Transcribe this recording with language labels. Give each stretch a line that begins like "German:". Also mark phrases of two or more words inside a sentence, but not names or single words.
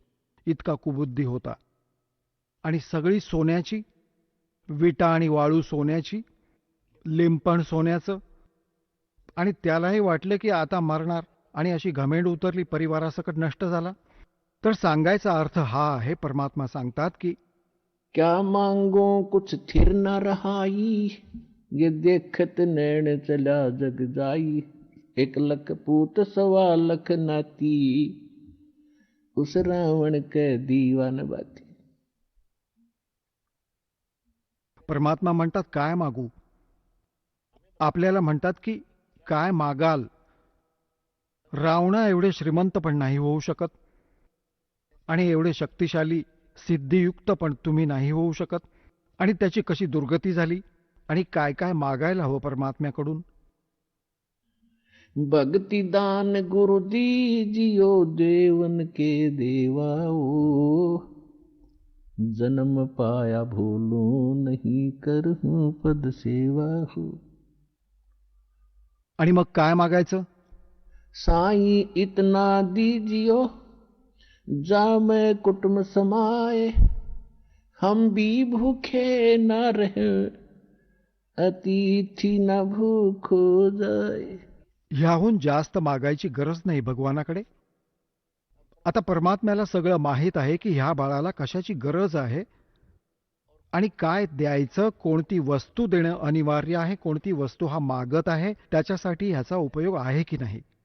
Marathi: इतका कुबुद्धी होता. आणि सगळी सोन्याची. विटा आणि वाळू सोन्याची, लिंपण सोन्याचं, आणि त्यालाही वाटले की आता मरणार, आणि अशी घमेंड उतरली, परिवारासकट नष्ट झाला. तर सांगायचा अर्थ हा आहे, परमात्मा सांगतात की
Hindi: क्या मांगो कुछ थिर न रहाई, ये देखत नैन चला जग जाई. 1 लख पूत 1.25 लख नाती, उस रावण के दीवान बाती.
Marathi: परमात्मा म्हणतात काय मागू. आपल्याला म्हणतात की काय मागाल. रावणा एवढे श्रीमंत पण नाही होऊ शकत, आणि एवढे शक्तिशाली सिद्धियुक्त पण तुम्ही नाही होऊ शकत. आणि त्याची कशी दुर्गती झाली, आणि काय काय मागायला हवं परमात्म्याकडून.
Hindi: भक्ति दान गुरु दीजियो, देवन के देवाओ. जन्म पाया भूलो नहीं, करहूं पद सेवा हो.
Marathi: आणि मग काय मागायचं.
Hindi: साई इतना दीजियो, जा मैं कुटुंब समाए. हम भी भूखे न रहे, अतिथि न भूखो जाए.
Marathi: ह्याहून जास्त मागायची गरज नाही भगवानाकडे. आता परमात्म्याला सगळं माहीत आहे की ह्या बाळाला कशाची गरज आहे, आणि काय द्यायचं, कोणती वस्तू देणं अनिवार्य आहे, कोणती वस्तू हा मागत आहे, त्याच्यासाठी ह्याचा उपयोग आहे की नाही.